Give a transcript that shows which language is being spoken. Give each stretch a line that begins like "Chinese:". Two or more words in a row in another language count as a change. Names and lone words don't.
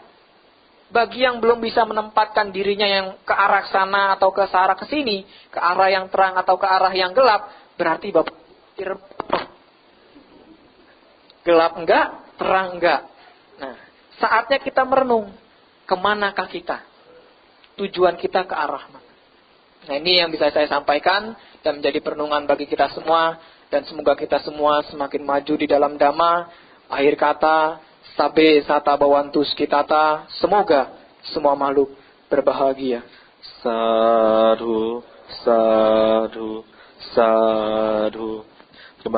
Indonesian: Bagi yang belum bisa menempatkan dirinya yang ke arah sana atau ke arah ke sini, ke arah yang terang atau ke arah yang gelap, berarti Bapak pikir gelap enggak, terang enggak. Nah, saatnya kita merenung, kemanakah kita? Tujuan kita ke arah mana? Nah, ini yang bisa saya sampaikan dan menjadi perenungan bagi kita semua. Dan semoga kita semua semakin maju di dalam dhamma. Akhir kata,
Pali: sabe sata bawantus kitata.
Indonesian: Semoga semua makhluk berbahagia.
Pali: Sadhu, sadhu, sadhu.